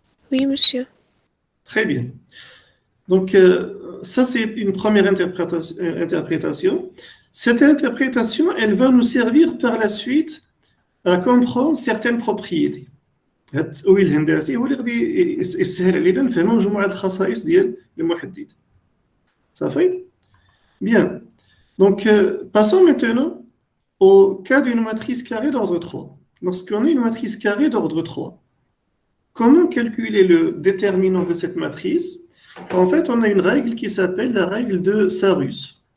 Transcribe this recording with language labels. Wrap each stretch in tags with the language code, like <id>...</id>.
<fr>Oui, monsieur. Très bien. Donc, ça, c'est une première interprétation. Cette interprétation, elle va nous servir par la suite à comprendre certaines propriétés.</fr> <ar>هاد التأويل الهندسي هو اللي غادي يسهل علينا نفهموا مجموعة الخصائص ديال المحدد. صافي؟ Bien.</ar> <fr>Donc, passons maintenant au cas d'une matrice carrée d'ordre 3. Lorsqu'on a une matrice carrée d'ordre 3, comment calculer le déterminant de cette matrice? En fait, on a une règle qui s'appelle la règle de Sarus.</fr>